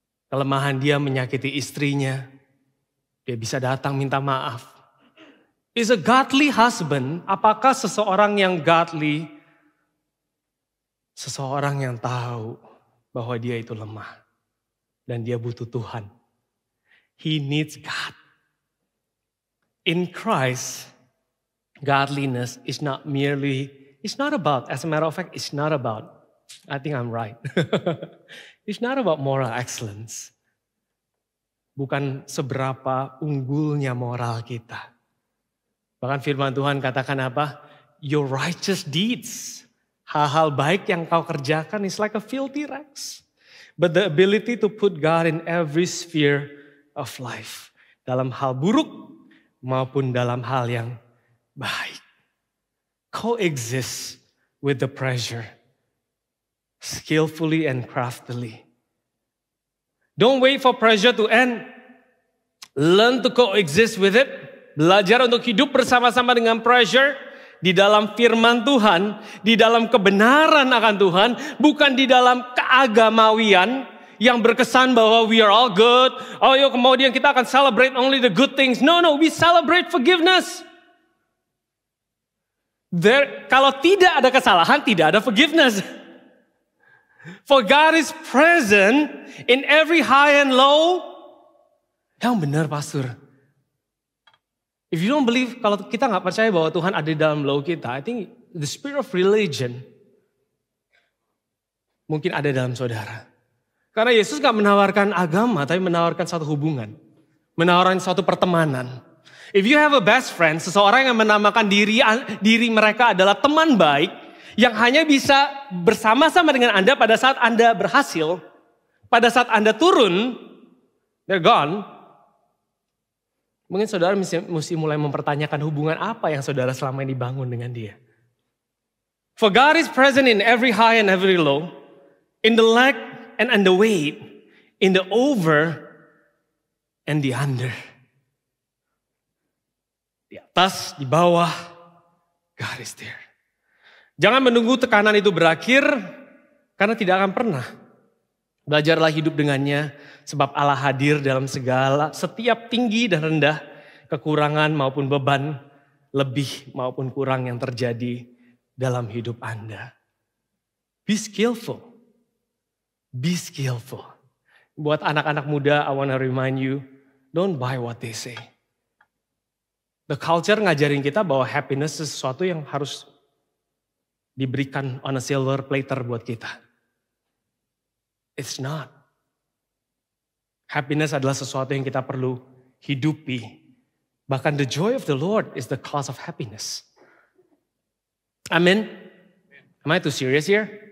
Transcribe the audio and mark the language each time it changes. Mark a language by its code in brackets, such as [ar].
[id] Kelemahan dia menyakiti istrinya. Dia bisa datang minta maaf. [en] Is a godly husband, [id] apakah seseorang yang godly, seseorang yang tahu bahwa dia itu lemah dan dia butuh Tuhan. [en] He needs God. In Christ, godliness is not merely, it's not about, as a matter of fact, it's not about, I think I'm right. It's not about moral excellence. [id] Bukan seberapa unggulnya moral kita. Bahkan firman Tuhan katakan apa? [en] Your righteous deeds. [id] Hal-hal baik yang kau kerjakan [en] is like a filthy rags. But the ability to put God in every sphere of life. [id] Dalam hal buruk maupun dalam hal yang baik. [en] Coexist with the pressure. Skillfully and craftily. Don't wait for pressure to end. Learn to coexist with it. [id] Belajar untuk hidup bersama-sama dengan pressure di dalam firman Tuhan, di dalam kebenaran akan Tuhan, bukan di dalam keagamawian yang berkesan bahwa [en] we are all good. Oh yo, [id] kemudian kita akan [en] celebrate only the good things. No, we celebrate forgiveness. [id] Kalau tidak ada kesalahan, tidak ada forgiveness. [en] For God is present in every high and low. [id] Yang benar, Pastor. [en] If you don't believe, [id] kalau kita nggak percaya bahwa Tuhan ada di dalam low kita, [en] I think the spirit of religion [id] mungkin ada dalam saudara. Karena Yesus nggak menawarkan agama, tapi menawarkan satu hubungan. Menawarkan suatu pertemanan. [en] If you have a best friend, [id] seseorang yang menamakan diri mereka adalah teman baik, yang hanya bisa bersama-sama dengan Anda pada saat Anda berhasil, pada saat Anda turun, [en] they're gone. [id] Mungkin saudara mesti mulai mempertanyakan hubungan apa yang saudara selama ini bangun dengan dia. [en] For God is present in every high and every low, in the lack and the weight, in the over and the under. [id] Di atas, di bawah, [en] God is there. [id] Jangan menunggu tekanan itu berakhir, karena tidak akan pernah. Belajarlah hidup dengannya, sebab Allah hadir dalam setiap tinggi dan rendah, kekurangan maupun beban, lebih maupun kurang yang terjadi dalam hidup Anda. [en] Be skillful. Be skillful. [id] Buat anak-anak muda, [en] I want to remind you, don't buy what they say. The culture [id] ngajarin kita bahwa [en] happiness is [id] sesuatu yang harus diberikan [en] on a silver platter [id] buat kita. [en] It's not. [id] Happiness adalah sesuatu yang kita perlu hidupi. Bahkan [en] the joy of the Lord is the cause of happiness. Amen. Am I too serious here?